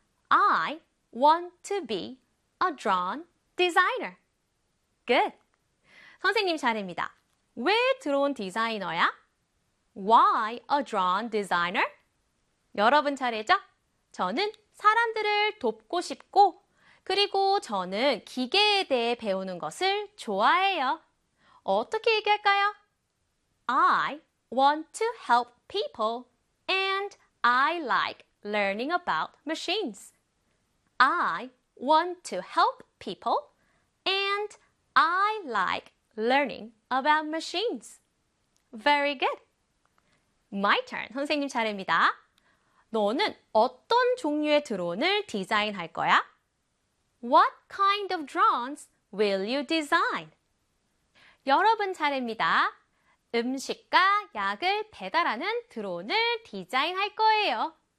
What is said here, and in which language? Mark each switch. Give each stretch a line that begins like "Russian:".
English: I want to be a drone designer. Good.
Korean: 선생님 차례입니다. 왜 드론 디자이너야?
English: Why a drone designer?
Korean: 여러분 차례죠? 저는 사람들을 돕고 싶고, 그리고 저는 기계에 대해 배우는 것을 좋아해요. 어떻게 얘기할까요?
English: I want to help people and I like learning about machines. I want to help people and I like learning about machines. Very good. My turn.
Korean: 선생님 차례입니다. 너는 어떤 종류의 드론을 디자인할 거야?
English: What kind of drones will you design?
Korean: 여러분 차례입니다. 음식과 약을 배달하는 드론을 디자인할 거예요.